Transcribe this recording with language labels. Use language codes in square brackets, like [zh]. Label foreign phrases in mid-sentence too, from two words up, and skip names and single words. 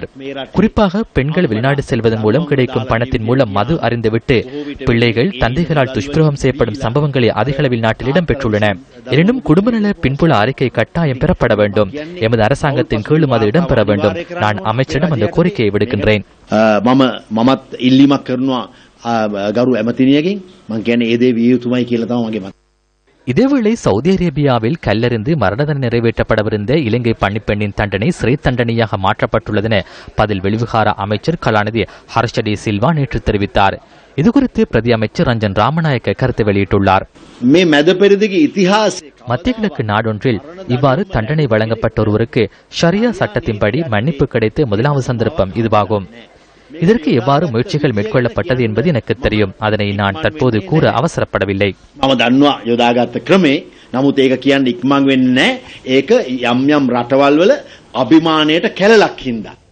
[ta] குறிப்பாக பெண்கள் வெளிநாடு செல்வதன் மூலம் கிடைக்கும் பணத்தின் மூலம் மது அறிந்துவிட்டு பிள்ளைகள் தந்தைகளால் துஷ்பிரயோகம் செய்யப்படும் சம்பவங்களை அதிக அளவில் நாட்டில் இடம்பெற்றுள்ளன. எனினும் குடும்ப நல பின்புல அறிக்கை கட்டாயம் பெறப்பட வேண்டும். எமது அரசாங்கத்தின் கீழும் அது இடம்பெற வேண்டும். நான் அமைச்சரிடம் அந்த கோரிக்கையை விடுக்கின்றேன். [si] ගරු ඇමතිනියකින් මං කියන්නේ ඒ දේ විය යුතුමයි කියලා තමයි මගේ මත. [ta] இதேவேளை சவுதி அரேபியாவில் கல்லறிந்து மரண தண்டனை நிறைவேற்றப்படவிருந்த இலங்கை பணிப்பெண்ணின் தண்டனை சிறை தண்டனையாக மாற்றப்பட்டுள்ளதென பதில் வெளிவிகார அமைச்சர் கலாநிதி ஹர்ஷடி சில்வா நேற்று தெரிவித்தார். இதுகுறித்து பிரதி அமைச்சர் ரஞ்சன் ராமநாயக்க கருத்து வெளியிட்டுள்ளார். மத்திய கிழக்கு நாடொன்றில் இவ்வாறு தண்டனை வழங்கப்பட்ட ஒருவருக்கு ஷரியா சட்டத்தின்படி மன்னிப்பு கிடைத்த முதலாவது சந்தர்ப்பம் இதுவாகும். இதற்கு எவ்வாறு முயற்சிகள் மேற்கொள்ளப்பட்டது என்பது எனக்கு தெரியும். அதனை நான் தற்போது கூற அவசரப்படவில்லை. [si] නමුත් ඒක කියන්නේ ඉක්මන් වෙන්නේ නැහැ. ඒක යම් යම් රටවල් වල අභිමානයට කැලලක් හින්දා